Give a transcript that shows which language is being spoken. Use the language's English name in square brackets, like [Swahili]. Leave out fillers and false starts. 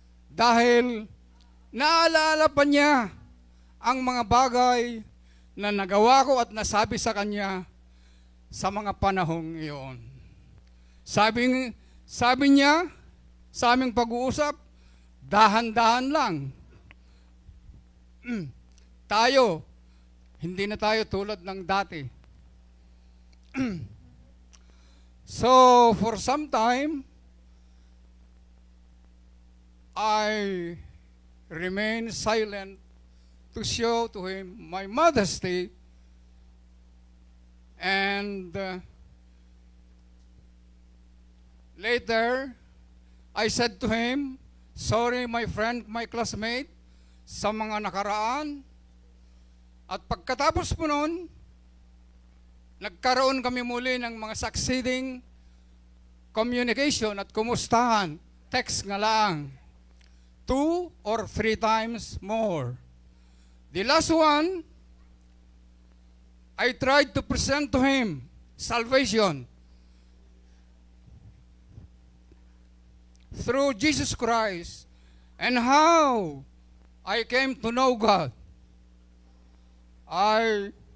[Filipino] Dahil naalaala pa niya ang mga bagay na nagawa ko at nasabi sa kanya sa mga panahong iyon. Sabi niya sa aming pag-uusap, dahan-dahan lang. Tayo, hindi na tayo tulad ng dati. [English] So, for some time, I remain silent to show to him my modesty, and later I said to him, sorry my friend, my classmate, [Filipino] sa mga nakaraan. At pagkatapos po noon, nagkaroon kami muli ng mga [English] succeeding communication [Filipino] at kumustahan, text nga lang. [English] 2 or 3 times more. The last one, I tried to present to him salvation through Jesus Christ and how I came to know God. I